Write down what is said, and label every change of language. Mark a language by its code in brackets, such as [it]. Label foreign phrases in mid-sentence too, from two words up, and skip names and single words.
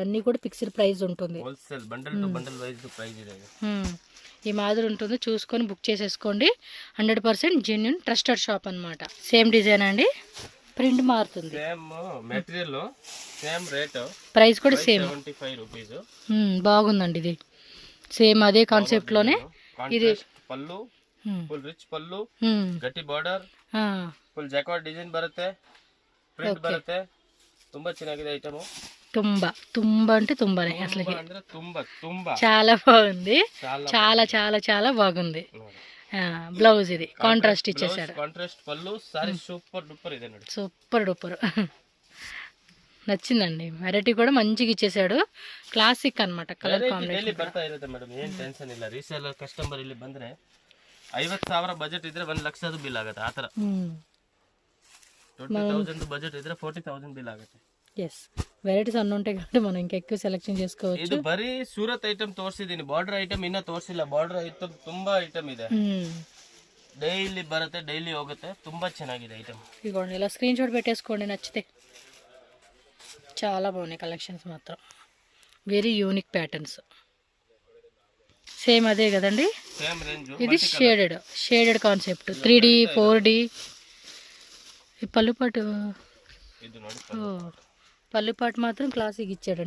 [te] అన్నీ కూడా ఫిక్స్డ్ ప్రైస్ ఉంటుంది. ఈ మాదిరి ఉంటుంది, చూసుకొని బుక్ చేసేసుకోండి. 100% [en] genuine trusted shop [te] అనమాట. [en] same design [te] అండి, ప్రింట్ మారుతుంది, [en] material same rate, [te] ప్రైస్ కూడా సేమ్. 75 రూపీస్. బాగుందండి ఇది. సేమ్ అదే కాన్సెప్ట్ లోనే ఇది. [kn] పళ్ళు ಫುಲ್ ರಿಚ್ ಪಲ್ಲು, ಗಟ್ಟಿ ಬಾರ್ಡರ್, [en] full jacquard design [kn] ಬರುತ್ತೆ, ಪ್ರಿಂಟ್ ಬರುತ್ತೆ. ತುಂಬಾ ಚೆನ್ನಾಗಿದೆ ಐಟಮ್. ತುಂಬಾ [te] అంటే తుంబానే అసలు. [kn] ಅಂದ್ರೆ ತುಂಬಾ [te] చాలా బాగుంది. చాలా చాలా చాలా బాగుంది. బ్లౌజ్ ఇది కాంట్రాస్ట్ ఇచ్చేసాడు. కాంట్రాస్ట్ పళ్ళు, [en] saree super duper [kn] ಇದೆ ನೋಡಿ. [en] super duper [te] నచ్చిందండి. వెరైటీ కూడా మంచిగా ఇచ్చేసాడు. క్లాసిక్ అన్నమాట. [en] colour combination [kn] ಬರ್ತಾ ಇರುತ್ತೆ ಮೇಡಮ್, ಏನ್ ಟೆನ್ಷನ್ ಇಲ್ಲ. [en] reseller customer [kn] ಇಲ್ಲಿ ಬಂದ್ರೆ 50,000 ಬಜೆಟ್ ಇದ್ರೆ 1 ಲಕ್ಷದ ಬಿಲ್ ಆಗುತ್ತೆ. ಆ ತರ 20,000 ಬಜೆಟ್ ಇದ್ರೆ 40,000 ಬಿಲ್ ಆಗುತ್ತೆ. ಎಸ್, ವೆರೈಟೀಸ್ ಅನ್ನು [te] ఉంటాయి కాబట్టి మనం ఇంకా ఎక్కువ సెలెక్షన్ చేసుకోవచ్చు. [kn] ಇದು ಬರೀ ಸೂರತ್ ಐಟಮ್ ತೋರಿಸಿದೀನಿ, [en] border item [kn] ಇನ್ನ ತೋರಿಸಿಲ್ಲ. [en] border item [kn] ತುಂಬಾ ಐಟಮ್ ಇದೆ, డైలీ ಬರುತ್ತೆ, డైలీ ಹೋಗುತ್ತೆ. ತುಂಬಾ ಚೆನ್ನಾಗಿದೆ ಐಟಮ್. [te] ఇగోండి ఇలా స్క్రీన్ షాట్ పెట్టేసుకోండి నచ్చితే. చాలా బాగున్నాయి కలెక్షన్స్ మాత్రం. [en] very unique patterns. [te] సేమ్ అదే కదండి. సేమ్ రేంజ్. ఇది [en] shaded concept, [te] 3D 4D. ఈ పళ్ళుపాటు, పళ్ళుపాటు మాత్రం క్లాసిక్ ఇచ్చాడండి.